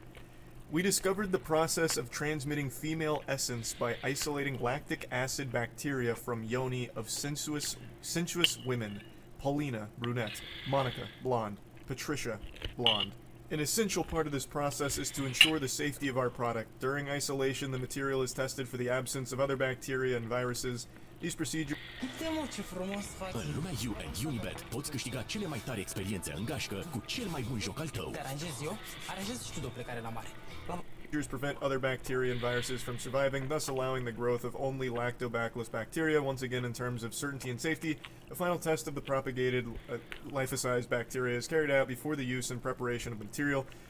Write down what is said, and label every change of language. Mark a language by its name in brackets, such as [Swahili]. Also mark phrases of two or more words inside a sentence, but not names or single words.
[English] We discovered the process of transmitting female essence by isolating lactic acid bacteria from yoni of sensuous women. Paulina, brunette. Monica, blonde. Patricia, blonde. An essential part of this process is to ensure the safety of our product. During isolation, the material is tested for the absence of other bacteria and viruses. These procedures... [Romanian] În lumea U and Unibet poți câștiga cele mai tari experiențe în gașcă cu cel mai bun joc al tău. [English] Prevent other bacteria and viruses from surviving, thus allowing the growth of only lactobacillus bacteria. Once again, in terms of certainty and safety, a final test of the propagated lyophilized bacteria is carried out before the use and preparation of the material.